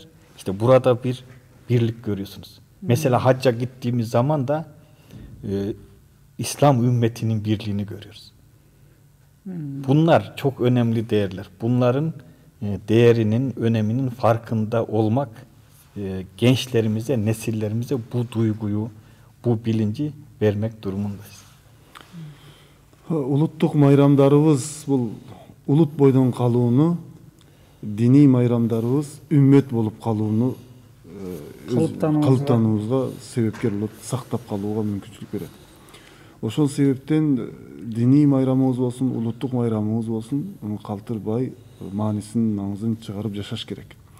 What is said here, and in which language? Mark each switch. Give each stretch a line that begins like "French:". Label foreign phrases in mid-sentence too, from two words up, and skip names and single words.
Turkish: İşte burada bir birlik görüyorsunuz. Mesela hacca gittiğimiz zaman da İslam ümmetinin birliğini görüyoruz. Bunlar çok önemli değerler. Bunların değerinin, öneminin farkında olmak gençlerimize, nesillerimize bu duyguyu, bu bilinci vermek durumundayız.
Kyrgyz: Улуттук майрамдарыбыз бул улут бойдон калууну, диний майрамдарыбыз үммөт болуп калууну калыптануубузга себепкер болот, сактап калууга мүмкүнчүлүк берет. Ошол себептен диний майрамыбыз болсун, улуттук майрамыбыз болсун, муну калтырбай маанисин, маңызын чыгарып жашаш керек.